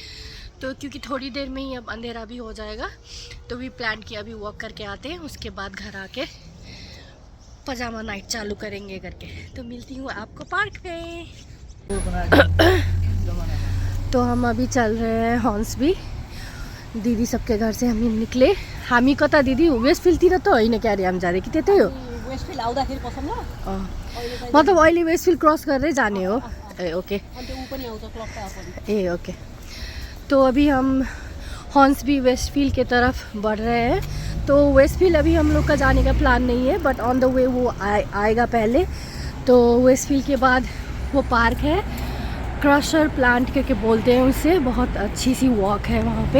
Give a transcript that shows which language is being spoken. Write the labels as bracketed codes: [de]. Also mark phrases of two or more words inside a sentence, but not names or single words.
[hi] तो क्योंकि थोड़ी देर में ही अब अंधेरा भी हो जाएगा, तो भी प्लान किया अभी वॉक करके आते हैं, उसके बाद घर आके [en] pajama night [hi] चालू करेंगे करके। तो मिलती हूँ आपको पार्क पे। तो हम अभी चल रहे हैं हॉर्न्सबी, दीदी सबके घर से हम निक्ले। [ne] हामी कता दिदी वेस्टफिल्ड तिर त होइन क्यारे हामी जाँदै कि त्यतै हो? वेस्टफिल्ड आउँदाखेरि पसौँ ल। मतलब अहिले वेस्टफिल्ड क्रस गरेरै जाने हो? ए ओके। अन्त ऊ पनि आउँछ क्लब त। ए ओके। [hi] तो अभी हम हॉर्न्सबी वेस्टफील्ड के तरफ बढ़ रहे हैं। तो वेस्टफील्ड अभी हम लोग का जाने का प्लान नहीं है, [en] but on the way [hi] वो आएगा पहले। तो वेस्टफील्ड के बाद वो पार्क है, क्रशर प्लांट करके बोलते हैं उसे, बहुत अच्छी सी वॉक है वहाँ पे।